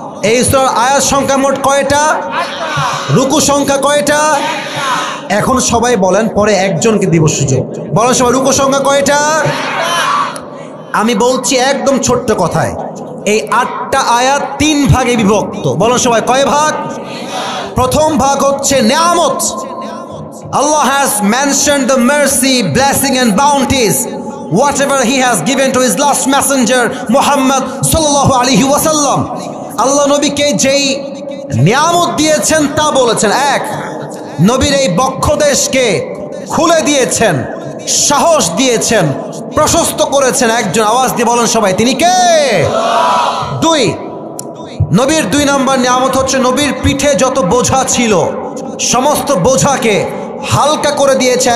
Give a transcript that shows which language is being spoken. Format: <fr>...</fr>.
<bn>এই সূরার আয়াত সংখ্যা মোট কয়টা? রুকু সংখ্যা কয়টা? এখন সবাই বলেন, পরে একজনকে দিব সুযোগ। বলেন সবাই রুকু সংখ্যা কয়টা? আমি বলছি একদম ছোট্ট কথায়, এই 8টা আয়াত 3 ভাগে বিভক্ত। বলেন সবাই কয় ভাগ? প্রথম ভাগ হচ্ছে নিয়ামত।</bn> <en>Allah has mentioned the mercy, blessing and bounties whatever he has given to his last messenger Muhammad sallallahu alaihi wasallam.</en> <bn>আল্লাহ নবীকে যেই নিয়ামত দিয়েছেন তা বলেছেন। 1, নবীর এই বক্ষদেশকে খুলে দিয়েছেন, সাহস দিয়েছেন, প্রশস্ত করেছেন। একজন আওয়াজ দিয়ে বলেন সবাই তিনি কে? 2, নবীর 2 নম্বর নিয়ামত হচ্ছে নবীর পিঠে যত বোঝা ছিল সমস্ত বোঝাকে হালকা করে দিয়েছে।</bn>